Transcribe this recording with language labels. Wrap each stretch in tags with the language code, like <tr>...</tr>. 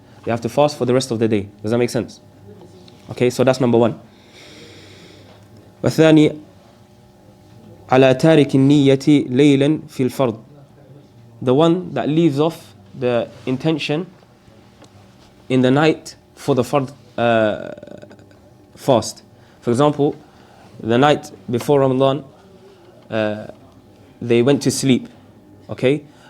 <en>They have to fast for the rest of the day. Does that make sense? Okay, so that's number one.</en> <ar>والثاني على تارك النية ليلا في الفرض.</ar> <en>The one that leaves off the intention in the night for the fard fast. For example, the night before Ramadan, they went to sleep, okay?</en>